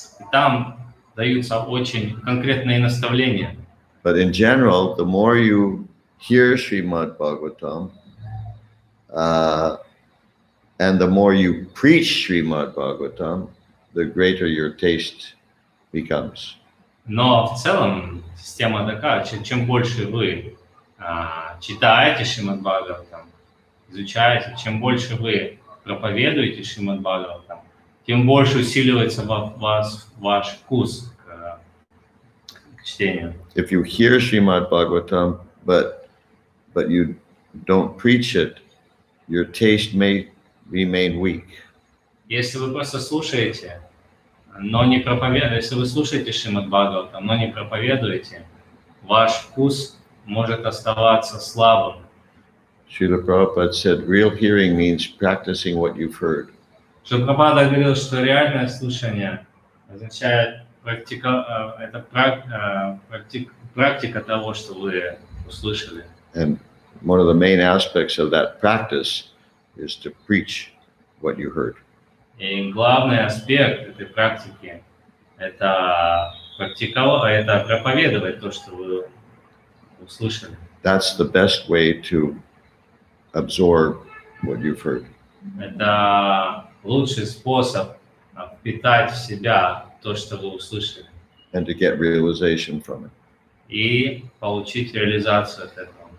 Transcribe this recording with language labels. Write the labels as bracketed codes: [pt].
[ru] Там даются очень конкретные наставления. [en] But in general, the more you hear Srimad Bhagavatam, and the more you preach Srimad Bhagavatam, the greater your taste becomes. [ru] Но в целом система такая, чем больше вы читаете Шримад Бхагаватам, изучаете, чем больше вы проповедуете Шримад Бхагаватам, тем больше усиливается ваш вкус к чтению. [en] If you hear Srimad Bhagavatam, but you don't preach it, your taste may remain weak. [ru] Если вы просто слушаете, но не проповедуете, если вы слушаете Шримад Бхагаватам, но не проповедуете, ваш вкус может оставаться слабым. [en] Srila Prabhupada said, real hearing means practicing what you've heard. [ru] Шрила Прабхупада говорил, что реальное слушание означает практика того, что вы услышали. [en] And one of the main aspects of that practice is to preach what you heard. [ru] И главный аспект этой практики – это проповедовать то, что вы услышали. [en] That's the best way to absorb what you've heard. [ru] Это лучший способ впитать в себя то, что вы услышали, [en] And to get realization from it. [ru] и получить реализацию от этого.